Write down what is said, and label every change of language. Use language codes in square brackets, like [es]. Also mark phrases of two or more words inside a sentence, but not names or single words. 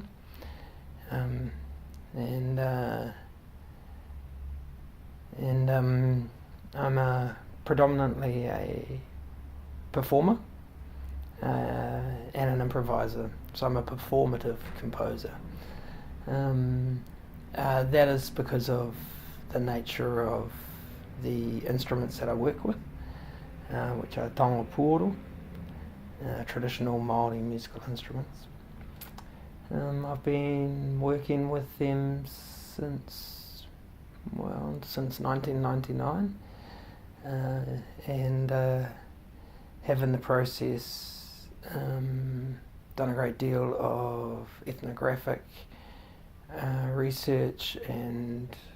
[en] I'm predominantly a performer and an improviser, so I'm a performative composer. That is because of the nature of the instruments that I work with, which are [mi] taonga pūoro, [en] traditional Māori musical instruments. I've been working with them since 1999, and have in the process done a great deal of ethnographic research and